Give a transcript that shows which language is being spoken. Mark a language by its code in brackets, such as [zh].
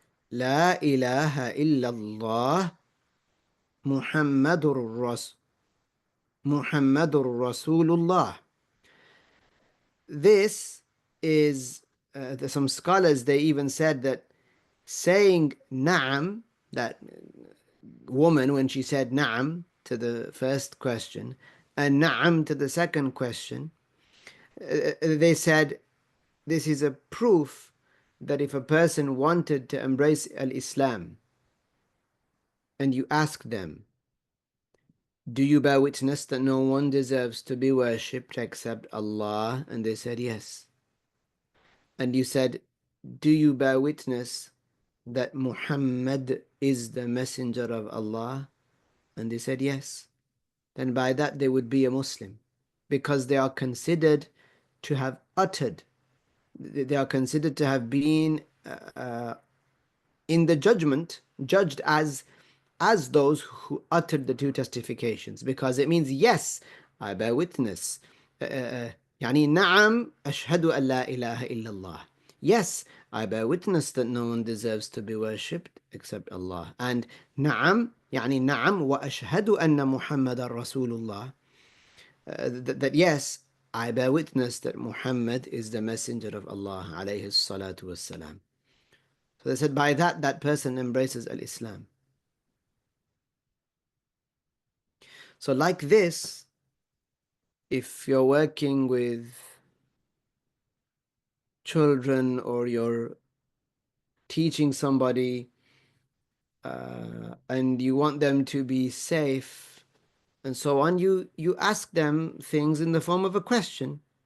[ar] لا إله إلا الله محمد رسول الله. [en] This is, some scholars, they even said that saying na'am, that woman, when she said na'am to the first question and na'am to the second question, they said this is a proof that if a person wanted to embrace al-Islam and you ask them, do you bear witness that no one deserves to be worshipped except Allah? And they said yes. And you said, do you bear witness that Muhammad is the messenger of Allah? And they said yes. Then by that they would be a Muslim, because they are considered to have uttered, they are considered to have been in the judgment judged as those who uttered the two testifications, because it means yes, I bear witness. [ar] يعني نعم أشهد أن لا إله إلا الله. [en] Yes, I bear witness that no one deserves to be worshipped except Allah. And [ar] نعم يعني نعم وأشهد أن محمد رسول الله. [en] That yes, I bear witness that Muhammad is the messenger of Allah [ar] عليه الصلاة والسلام. [en] So they said by that, that person embraces al-Islam. So like this, if you're working with children or you're teaching somebody and you want them to be safe and so on, you ask them things in the form of a question.